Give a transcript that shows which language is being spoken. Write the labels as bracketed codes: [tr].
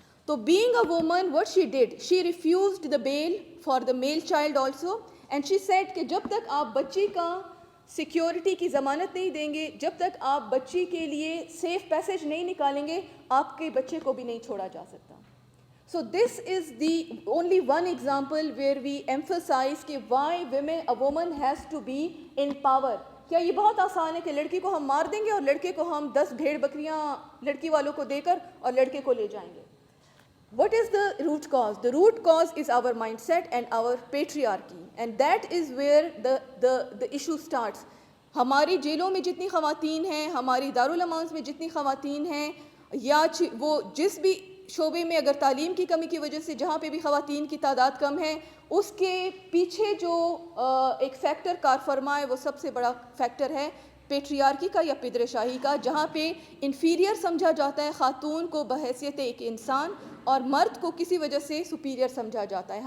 [ur] تو [en] being a woman, what she did, she refused the bail for the male child also, and she said [ur] کہ جب تک آپ بچی کا سیکیورٹی کی ضمانت نہیں دیں گے، جب تک آپ بچی کے لیے سیف پیسج نہیں نکالیں گے، آپ کے بچے کو بھی نہیں چھوڑا جا سکتا. [en] So this is the only one example where we emphasize کہ why a woman has to be in power. [ur] کیا یہ بہت آسان ہے کہ لڑکی کو ہم مار دیں گے اور لڑکے کو ہم 10 بھیڑ بکریاں لڑکی والوں کو دے کر اور لڑکے کو لے جائیں گے؟ [en] What is the root cause? The root cause is our mindset and our patriarchy, and that is where the issue starts. [ur] ہماری جیلوں میں جتنی خواتین ہیں، ہماری دارالامانس میں جتنی خواتین ہیں، یا وہ جس بھی شعبے میں اگر تعلیم کی کمی کی وجہ سے جہاں پہ بھی خواتین کی تعداد کم ہے، اس کے پیچھے جو ایک فیکٹر کار فرما ہے، وہ سب سے بڑا فیکٹر ہے پیٹریارکی کا یا پدر شاہی کا، جہاں پہ انفیریئر سمجھا جاتا ہے خاتون کو بحیثیت ایک انسان، اور مرد کو کسی وجہ سے سپیریئر سمجھا جاتا ہے.